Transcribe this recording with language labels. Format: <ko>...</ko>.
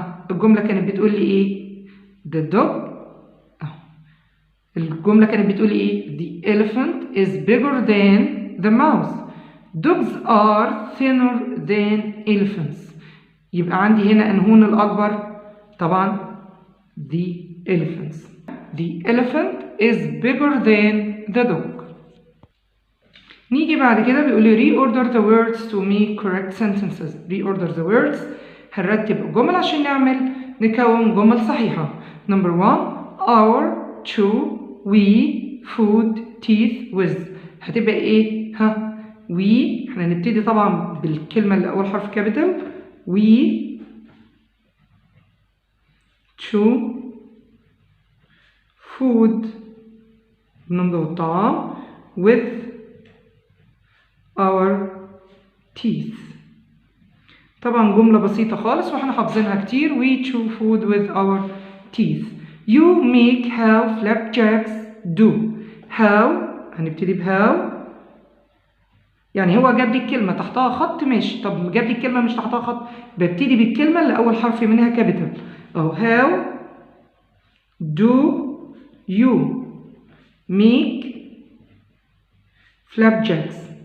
<ar>الجملة كانت بتقول لي ايه؟ The dog.</ar> <en>الجملة كانت بتقول لي ايه؟ The elephant is bigger than the mouse. Dogs are thinner than elephants.</en> <ar>يبقى عندي هنا أنهون الأكبر؟ طبعا the elephants.</ar> <en>The elephant is bigger than the dog. نيجي بعد كده بيقول لي reorder the words to make correct sentences.</en> <ar>reorder the words، هنرتب الجمل عشان نكون جمل صحيحة.</ar> <en>number 1 our, chew, we, food, teeth, with.</en> <ar>هتبقى ايه؟ we. احنا هنبتدي طبعا بالكلمة اللي أول حرف كابيتال. we</ar> <en>to food نمضي الطعام with our teeth.</en> <ar>طبعا جملة بسيطة خالص واحنا حافظينها كتير.</ar> <en>we chew food with our teeth. you make how flapjacks do.</en> <ar>how هنبتدي ب how، يعني هو جاب لي الكلمة تحتها خط ماشي، طب جاب لي الكلمة مش تحتها خط، ببتدي بالكلمة اللي أول حرف منها كابيتال أو how do you make flapjacks.</ar>